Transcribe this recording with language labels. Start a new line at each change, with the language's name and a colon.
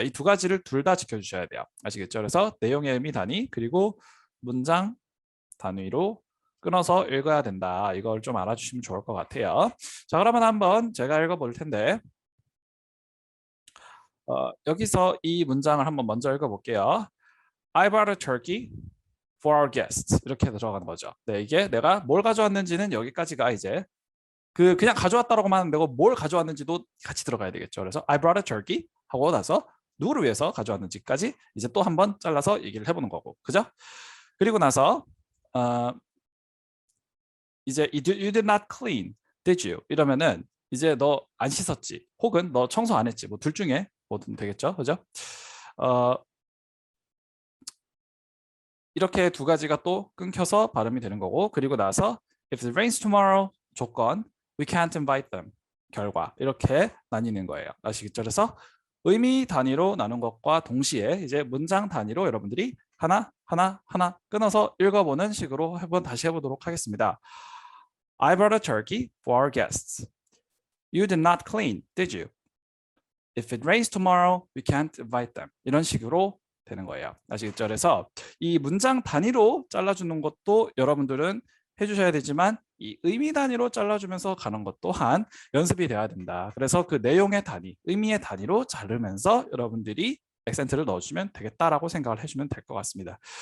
Korean: 이 두 가지를 둘 다 지켜주셔야 돼요. 아시겠죠? 그래서 내용의 의미 단위 그리고 문장 단위로 끊어서 읽어야 된다. 이걸 좀 알아주시면 좋을 것 같아요. 자, 그러면 한번 제가 읽어볼 텐데 여기서 이 문장을 한번 먼저 읽어볼게요.
English: I brought a turkey for our guests.
Korean: 이렇게 들어가는 거죠. 네, 이게 내가 뭘 가져왔는지는 여기까지가 이제 그냥 가져왔다라고만 하면 되고, 뭘 가져왔는지도 같이 들어가야 되겠죠. 그래서
English: I brought a turkey
Korean: 하고 나서 누구를 위해서 가져왔는지까지 이제 또 한번 잘라서 얘기를 해보는 거고, 그죠? 그리고 나서 이제
English: you did not clean, did you?
Korean: 이러면은 이제 너 안 씻었지, 혹은 너 청소 안 했지, 뭐 둘 중에 뭐든 되겠죠, 그죠? 이렇게 두 가지가 또 끊겨서 발음이 되는 거고, 그리고 나서
English: if it rains tomorrow
Korean: 조건,
English: we can't invite them
Korean: 결과, 이렇게 나뉘는 거예요. 아시겠죠? 그래서 의미 단위로 나눈 것과 동시에 이제 문장 단위로 여러분들이 하나 끊어서 읽어보는 식으로 다시 해보도록 하겠습니다.
English: I brought a turkey for our guests. You did not clean, did you? If it rains tomorrow, we can't invite them.
Korean: 이런 식으로 되는 거예요. 아시겠죠? 그래서 이 문장 단위로 잘라주는 것도 여러분들은 해주셔야 되지만, 이 의미 단위로 잘라주면서 가는 것 또한 연습이 돼야 된다. 그래서 그 내용의 단위, 의미의 단위로 자르면서 여러분들이 액센트를 넣어주면 되겠다라고 생각을 해주면 될 것 같습니다.